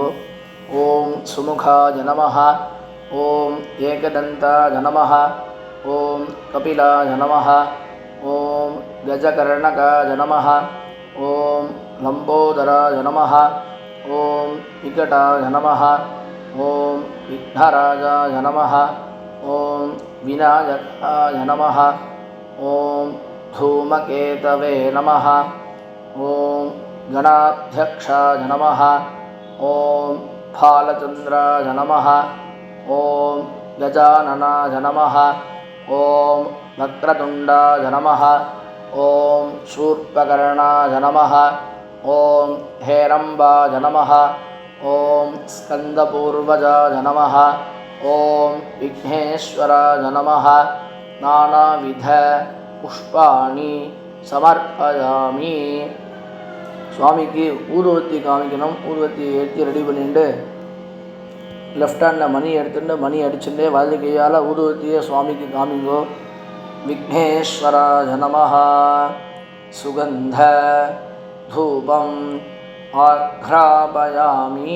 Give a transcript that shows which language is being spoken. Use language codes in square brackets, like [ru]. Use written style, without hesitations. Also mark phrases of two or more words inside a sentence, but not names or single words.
[sa] ॐ सुमुखाय नमः ॐ एकदन्ताय नमः ॐ कपिलाय नमः ॐ गजकर्णकाय नमः ॐ लम्बोदराय नमः ॐ विकटाय नमः ॐ विघ्नराजाय नमः. ॐ विनायकाय नमः. ஓம் धूमकेतवे नमः. ஓம் गणाध्यक्षाय नमः. ஓம் भालचन्द्राय नमः. ஓம் गजाननाय नमः. ஓம் वक्रतुण्डाय नमः. ஓம் शूर्पकर्णाय नमः. ஓம் हेरम्बाय नमः. ஓம் स्कन्दपूर्वजाय नमः. ஓம் विघ्नेश्वराय नमः. नानाविध पुष्पाणि समर्पयामि. [ta] சுவாமிக்கு ஊதுவத்தி காமிக்கணும். ஊதுவத்தி ஏற்றி ரெடி பண்ணிட்டு [en] left handil [ta] மணி எடுத்துட்டு மணி அடிச்சுட்டு வலது கையால் ஊதுவத்தியை சுவாமிக்கு காமிங்கோ. [sa] विघ्नेश्वराय नमः। सुगन्ध धूपम् आघ्रापयामि.